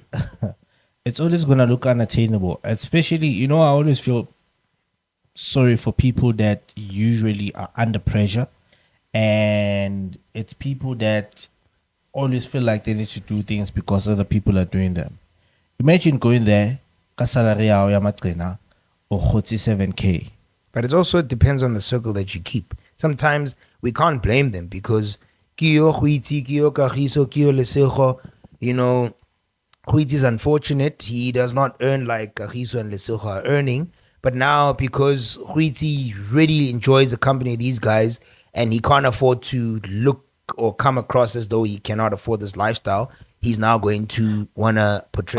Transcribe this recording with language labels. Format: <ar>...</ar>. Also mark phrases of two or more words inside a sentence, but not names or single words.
<en>It's always gonna look unattainable. Especially, I always feel sorry for people that usually are under pressure, and it's people that always feel like they need to do things because other people are doing them. Imagine going there,</en> <st>ka salary ya hao ya maqhena, o kgotse 7K.</st> <en>but it also depends on the circle that you keep. Sometimes we can't blame them because Kyo Huiti, Kyo Kagiso, Kyo Lesego, Huiti is unfortunate. He does not earn like Kagiso and Lesego are earning. But now because Huiti really enjoys the company of these guys and he can't afford to look or come across as though he cannot afford this lifestyle, he's now going to want to portray</en>